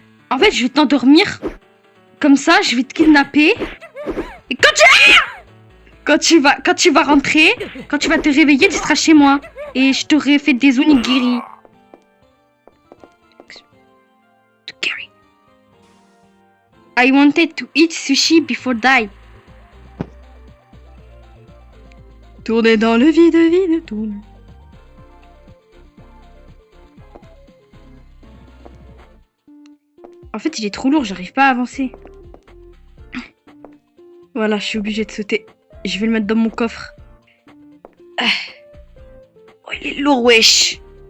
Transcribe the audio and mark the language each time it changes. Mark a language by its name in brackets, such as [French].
[French] En fait je vais t'endormir. Comme ça je vais te kidnapper. Et quand tu vas rentrer, quand tu vas te réveiller, tu seras chez moi. Et je t'aurai fait des onigiri. [English] I wanted to eat sushi before die. [French] Tourner dans le vide, vide, tourne. En fait, il est trop lourd, j'arrive pas à avancer. Voilà, je suis obligée de sauter. Je vais le mettre dans mon coffre. Oh, il est lourd, wesh.